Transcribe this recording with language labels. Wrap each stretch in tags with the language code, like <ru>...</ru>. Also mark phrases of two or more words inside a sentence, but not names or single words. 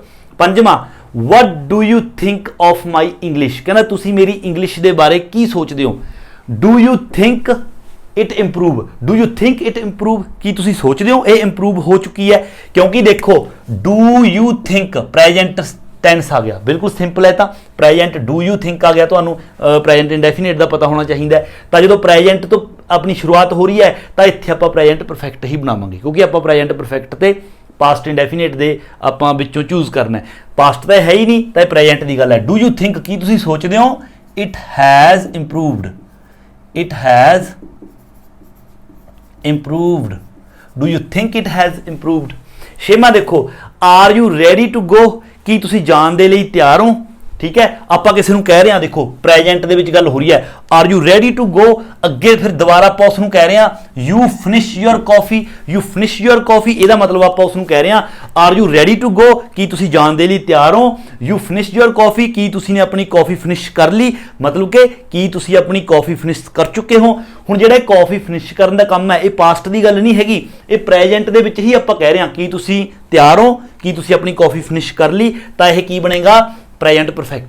<en>ਪੰਜਵਾਂ what do you think of my English,</en> <pa>ਕਹਿੰਦਾ ਤੁਸੀਂ ਮੇਰੀ ਇੰਗਲਿਸ਼ ਦੇ ਬਾਰੇ ਕੀ ਸੋਚਦੇ ਹੋ।</pa> <en>do you think it improve, do you think it improve,</en> <pa>ਕੀ ਤੁਸੀਂ ਸੋਚਦੇ ਹੋ ਇਹ ਇੰਪਰੂਵ ਹੋ ਚੁੱਕੀ ਹੈ। ਕਿਉਂਕਿ ਦੇਖੋ</pa> <en>do you think present tense</en> <pa>ਆ ਗਿਆ, ਬਿਲਕੁਲ ਸਿੰਪਲ ਹੈ। ਤਾਂ</pa> <en>present do you think</en> <pa>ਆ ਗਿਆ, ਤੁਹਾਨੂੰ</pa> <en>present indefinite</en> <pa>ਦਾ ਪਤਾ ਹੋਣਾ ਚਾਹੀਦਾ। ਤਾਂ ਜਦੋਂ ਪ੍ਰੈਜੈਂਟ ਤੋਂ ਆਪਣੀ ਸ਼ੁਰੂਆਤ ਹੋ ਰਹੀ ਹੈ ਤਾਂ ਇੱਥੇ ਆਪਾਂ</pa> <en>present perfect</en> <pa>ਹੀ ਬਣਾਵਾਂਗੇ, ਕਿਉਂਕਿ ਆਪਾਂ</pa> <en>present perfect</en> <pa>ਤੇ</pa> <en>past indefinite</en> <pa>ਦੇ ਆਪਾਂ ਵਿੱਚੋਂ ਚੂਜ਼ ਕਰਨਾ ਹੈ। ਪਾਸਟ ਤਾਂ ਹੈ ਹੀ ਨਹੀਂ, ਤਾਂ ਇਹ ਪ੍ਰੈਜੈਂਟ ਦੀ ਗੱਲ ਹੈ।</pa> <en>do you think,</en> <pa>ਕੀ ਤੁਸੀਂ ਸੋਚਦੇ ਹੋ,</pa> <en>it has improved, it has improved, do you think it has improved।</en> <pa>ਛੇਵਾਂ ਦੇਖੋ</pa> <en>are you ready to go,</en> <pa>ਕੀ ਤੁਸੀਂ ਜਾਣ ਦੇ ਲਈ ਤਿਆਰ ਹੋ। ਠੀਕ ਹੈ, ਆਪਾਂ ਕਿਸੇ ਨੂੰ ਕਹਿ ਰਹੇ ਹਾਂ, ਦੇਖੋ ਪ੍ਰੈਜੈਂਟ ਦੇ ਵਿੱਚ ਗੱਲ ਹੋ ਰਹੀ ਹੈ</pa> <en>are you ready to go,</en> <pa>ਅੱਗੇ ਫਿਰ ਦੁਬਾਰਾ ਆਪਾਂ ਉਸ ਨੂੰ ਕਹਿ ਰਹੇ ਹਾਂ</pa> <en>you finish your coffee, you finish your coffee,</en> <pa>ਇਹਦਾ ਮਤਲਬ ਆਪਾਂ ਉਸ ਨੂੰ ਕਹਿ ਰਹੇ ਹਾਂ</pa> <en>are you ready to go,</en> <pa>ਕੀ ਤੁਸੀਂ ਜਾਣ ਦੇ ਲਈ ਤਿਆਰ ਹੋ।</pa> <en>you finish your coffee,</en> <pa>ਕੀ ਤੁਸੀਂ ਨੇ ਆਪਣੀ ਕਾਫੀ ਫਿਨਿਸ਼ ਕਰ ਲਈ, ਮਤਲਬ ਕਿ ਕੀ ਤੁਸੀਂ ਆਪਣੀ ਕਾਫੀ ਫਿਨਿਸ਼ ਕਰ ਚੁੱਕੇ ਹੋ। ਹੁਣ ਜਿਹੜਾ ਕਾਫੀ ਫਿਨਿਸ਼ ਕਰਨ ਦਾ ਕੰਮ ਹੈ ਇਹ ਪਾਸਟ ਦੀ ਗੱਲ ਨਹੀਂ ਹੈਗੀ, ਇਹ ਪ੍ਰੈਜੈਂਟ ਦੇ ਵਿੱਚ ਹੀ ਆਪਾਂ ਕਹਿ ਰਹੇ ਹਾਂ ਕੀ ਤੁਸੀਂ ਤਿਆਰ ਹੋ, ਕੀ ਤੁਸੀਂ ਆਪਣੀ ਕਾਫੀ ਫਿਨਿਸ਼ ਕਰ ਲਈ, ਤਾਂ ਇਹ ਕੀ ਬਣੇਗਾ</pa> <en>present perfect.</en>